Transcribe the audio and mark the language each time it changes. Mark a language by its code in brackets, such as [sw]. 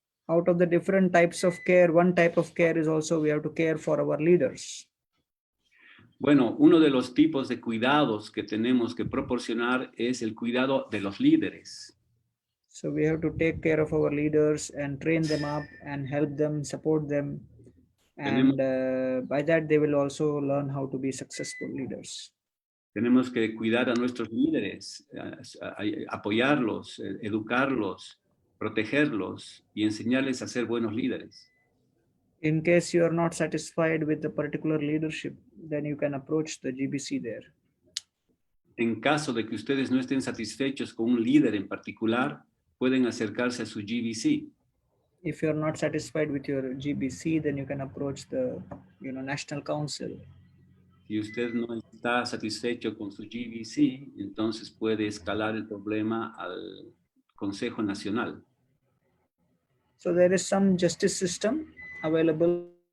[en] Out of the different types of care, one type of care is also we have to care for our leaders. [es] Bueno, uno de los tipos de cuidados que tenemos que proporcionar es el cuidado de los líderes. [en] So we have to take care of our leaders and train them up and help them, support them. And by that they will also learn how to be successful leaders. [es] Tenemos que cuidar a nuestros líderes, apoyarlos, educarlos, protegerlos y enseñarles a ser buenos líderes. [en] In case you are not satisfied with the particular leadership, then you can approach the GBC there. [es] En caso de que ustedes no estén satisfechos con un líder en particular, pueden acercarse a su GBC. [en] If you are not satisfied with your GBC, then you can approach the National Council. [es] Si usted no está satisfecho con su GBC, entonces puede escalar el problema al Consejo Nacional. [en] So there is some justice system available.